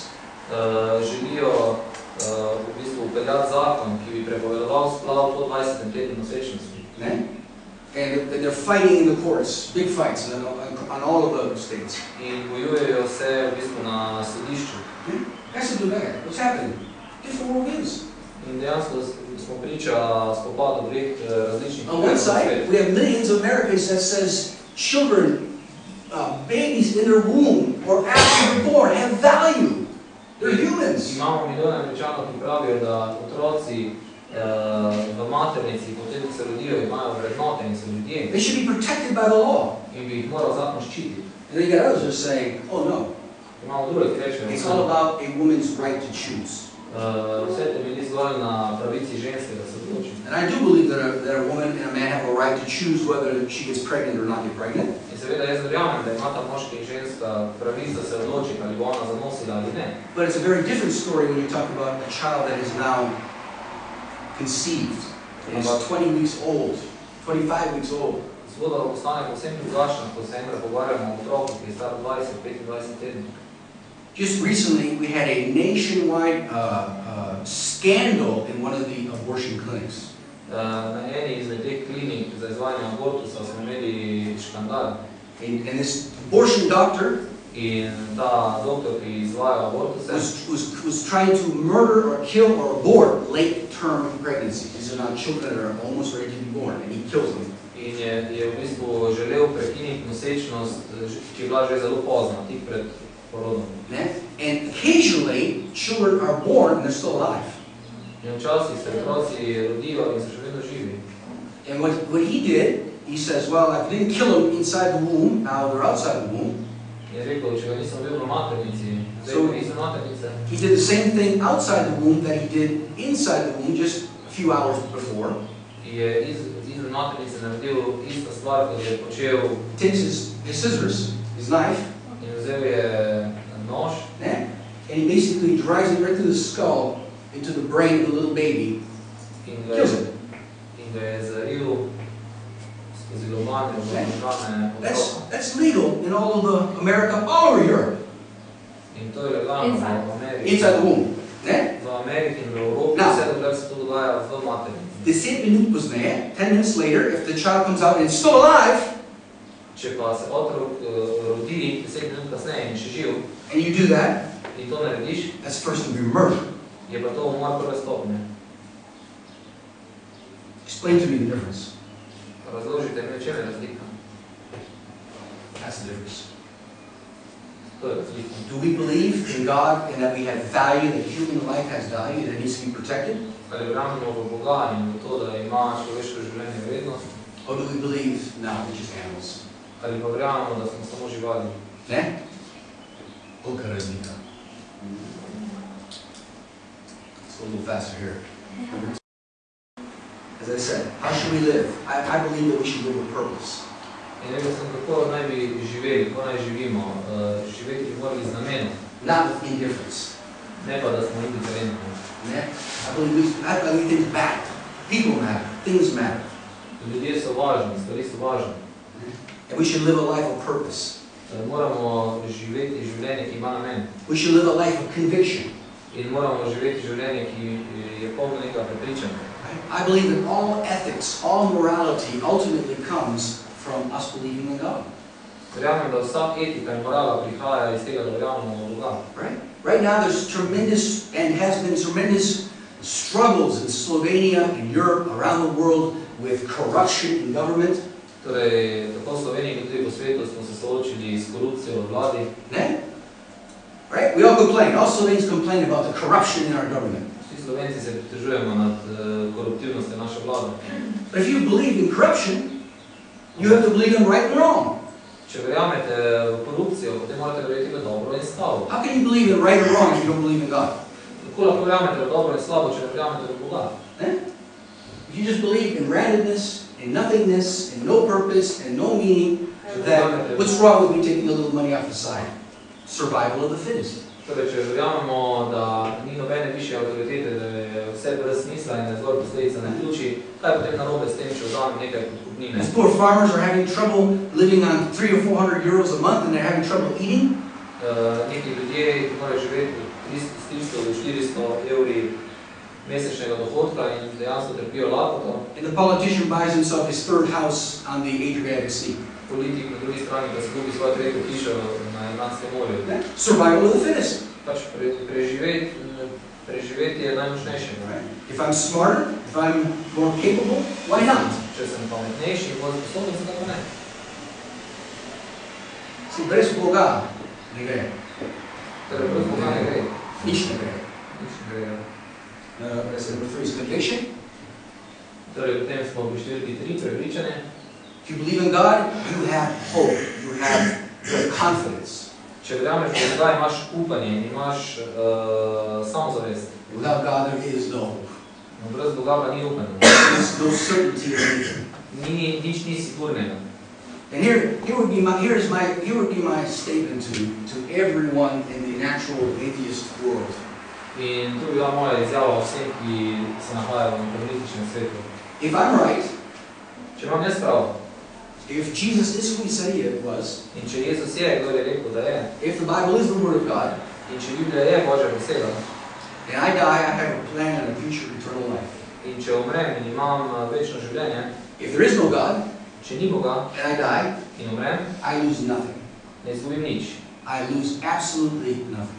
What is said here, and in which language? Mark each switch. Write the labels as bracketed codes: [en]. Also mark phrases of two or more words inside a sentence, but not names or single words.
[sl] Želijo v bistvu upeljati zakon, ki bi prepovedoval splav po 20. tednu nosečnosti. [en] And they're fighting in the courts, big fights on all of the states. [sl] In bojujejo se v bistvu na sodišču. [en] What's happening? Different worldviews. [sl] In dejansko smo priča spopadu dveh različnih [en] On one side, we have millions of Americans that says children, babies in their womb or after they're born have value. They're humans. [sl] Imamo milijone Američanov, ki pravijo, da otroci v maternici, potem ko se rodijo, imajo vrednote in so ljudje. [en] They should be protected by the law. [sl] In bi jih moral zakon ščititi. [en] And then you got others who are saying, oh no. [sl] Imamo druge, ki rečejo, [en] it's all about a woman's right to choose. [sl] Vse temelji zgolj na pravici ženske, da se odloči. [en] And I do believe that a woman and a man have a right to choose whether she gets pregnant or not get pregnant. [sl] In seveda jaz verjamem, da imata moški in ženska pravic, da se odloči, ali bo ona zanosila ali ne. [en] But it's a very different story when you talk about a child that is now conceived. It is 20 weeks old, 25 weeks old. [sl] Zgodba postane povsem drugačna, ko se enkrat pogovarjamo o otroku, ki je star 20-25 tednov. [en] Just recently, we had a nationwide scandal in one of the abortion clinics. [sl] Na eni izmed teh klinik za izvajanje abortusa smo imeli škandal. [en] And this abortion doctor [sl] in ta doktor, ki izvaja abortuse, [en] was trying to murder or kill or abort late-term pregnancies. These are not children that are almost ready to be born, and he kills them. [sl] In je v bistvu želel prekiniti nosečnost, ki je bila že zelo pozna, tik pred porodom. [en] And occasionally, children are born and they're still alive. [sl] In včasih se otroci rodijo in so še vedno živi. [en] And what he did, he says, well, I didn't kill them inside the womb, now they're outside the womb. [sl] Je rekel, če ga nisem bil v maternici, zdaj pa nisem maternice. [en] He did the same thing outside the womb that he did inside the womb just a few hours before. [sl] Je izmed maternice naredil ista stvar, kot je počel. [en] Takes his scissors, his knife, [sl] in vzel je nož, [en] and he basically drives it right through the skull into the brain of the little baby, kills it. [sl] In ga je zaril skozi lobanje v možgane otroka. [en] That's legal in all of America, all over Europe. [sl] In to je legalno v Ameriki. [en] Inside the womb. [sl] V Ameriki in v Evropi, vse dokler se to dogaja v maternici. 10 minut pozneje, [en] 10 minutes later, if the child comes out and it's still alive, [sl] če pa se otrok rodi 10 minut kasneje in še živ, [en] and you do that, [sl] in to narediš, [en] that's first degree murder. [sl] Je pa to umor prve stopnje. [en] Explain to me the difference. [sl] Razložite mi, v čem je razlika. [en] That's the difference. [sl] To je razlika. [en] Do we believe in God and that we have value, that human life has value, that needs to be protected? [sl] Ali verjamemo v Boga in v to, da ima človeško življenje vrednost? Or do we believe, no, we're just animals? Ali pa verjamemo, da smo samo živali? Ne? Kolika razlika? [en] Let's go a little faster here. As I said, how should we live? I believe that we should live with purpose. [sl] In rekel sem, kako naj bi živeli, kako naj živimo. Živeti bi morali z namenom. [en] Not with indifference. [sl] Ne pa, da smo indiferentni. [en] I believe things matter. People matter. Things matter. [sl] Ljudje so važni, stvari so važne. [en] And we should live a life of purpose. [sl] Moramo živeti življenje, ki ima namen. [en] We should live a life of conviction. [sl] In moramo živeti življenje, ki je polno nekaj prepričanja. [en] I believe that all ethics, all morality ultimately comes from us believing in God. [sl] Verjamem, da vsa etika in morala prihaja iz tega, da verjamemo v Boga. [en] Right now there's tremendous and has been tremendous struggles in Slovenia, in Europe, around the world with corruption in government. [sl] Torej, tako v Sloveniji kot tudi po svetu smo se soočili s korupcijo v vladi. [en] Right? We all complain. All Slovenes complain about the corruption in our government. [sl] Vsi Slovenci se pritožujemo nad koruptivnostjo naše vlade. [en] But if you believe in corruption, you have to believe in right and wrong. [sl] Če verjamete v korupcijo, potem morate verjeti v dobro in slabo. [en] How can you believe in right or wrong if you don't believe in God? [sl] Kako lahko verjamete v dobro in slabo, če ne verjamete v Boga? [en] If you just believe in randomness, in nothingness, in no purpose, and no meaning, then what's wrong with me taking a little money off the side? Survival of the fittest. [sl] Torej, če verjamemo, da ni nobene višje avtoritete, da je vse brez smisla in da je zgolj posledica na ključi, kaj je potem narobe s tem, če vzamem nekaj podkupnine? [en] These poor farmers are having trouble living on 300 or 400 euros a month and they're having trouble eating. [sl] Neki ljudje, ki morajo živeti s 300 do 400 evri mesečnega dohodka in dejansko trpijo lakoto. [en] And the politician buys himself his third house on the Adriatic Sea. [sl] Politik na drugi strani pa se kupi svojo tretjo hišo na Atlantskem morju. [en] Survival of the fittest. [sl] Pač preživeti je najmočnejše. [en] If I'm smarter, if I'm more capable, why not? [sl] Če sem pametnejši in bolj sposoben, se tako ne. Si brez Boga ne gre. Torej, brez Boga ne gre. Nič ne gre. Nič ne gre. [en] That's number 3 is conviction. [sl] Torej, potem smo pri številki 3, prepričanje. [en] If you believe in God, you have hope, you have confidence. [sl] Če verjameš v Boga, imaš upanje in imaš samozavest. [en] Without God, there is no hope. [sl] No, brez Boga pa ni upanja. [en] There is no certainty of anything. [sl] Nič ni sigurnega. [en] And here would be my statement to everyone in the natural atheist world. [sl] In tu bi bila moja izjava vsem, ki se nahajajo v političnem svetu. [en] If I'm right, [sl] če imam jaz prav, [en] if Jesus is who he said he was, [sl] in če Jezus je, kdo je rekel, da je, [en] if the Bible is the Word of God, [sl] in če Biblija je Božja beseda, [en] and I die, I have a plan and a future eternal life. [sl] in če umrem in imam večno življenje, [en] If there is no God, [sl] če ni Boga, [en] and I die, [sl] in umrem, [en] I lose nothing. [sl] ne izgubim nič. [en] I lose absolutely nothing.